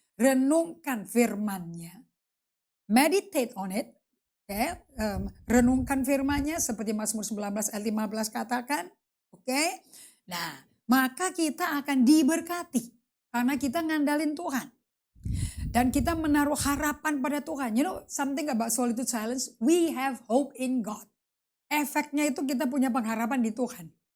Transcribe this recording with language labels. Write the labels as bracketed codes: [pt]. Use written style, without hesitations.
[id] Renungkan firman-Nya. [en] Meditate on it. [id] Okay. Renungkan firman-Nya seperti Mazmur 19 ayat 15 katakan. Okay. Nah, maka kita akan diberkati karena kita ngandalin Tuhan. Dan kita menaruh harapan pada Tuhan. [en] You know something about solitude silence, we have hope in God. [id] Efeknya itu kita punya pengharapan di Tuhan.